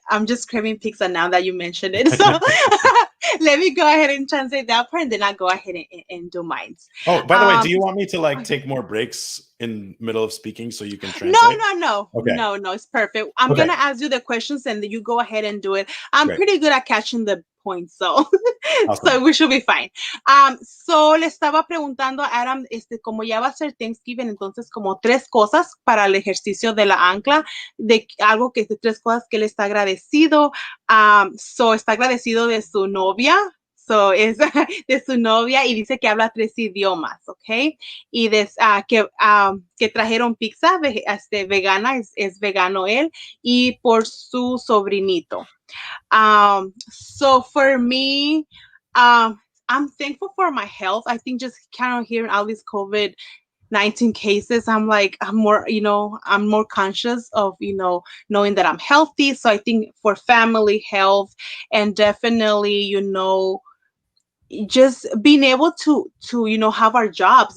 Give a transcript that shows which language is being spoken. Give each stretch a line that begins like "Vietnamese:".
English: I'm just craving pizza now that you mentioned it. So let me go ahead and translate that part and then I'll go ahead and do mine. Oh, by the way, do you want me to take more breaks in middle of speaking so you can translate? No. Okay. No, it's perfect. I'm going to ask you the questions and then you go ahead and do it. I'm pretty good at catching the points, so Awesome. So we should be fine.
Spanish: So le estaba preguntando a Adam, como ya va a ser Thanksgiving, entonces como 3 cosas para el ejercicio de la ancla, de algo que de 3 cosas que él está agradecido. So está agradecido de su novia. So es de su novia y dice que habla 3 idiomas, ¿ok? Y que trajeron pizza vegana, es vegano él, y por su sobrinito.
English: So for me, I'm thankful for my health. I think just kind of hearing all these COVID-19 cases, I'm more conscious of, knowing that I'm healthy. So I think for family health and definitely, just being able to have our jobs.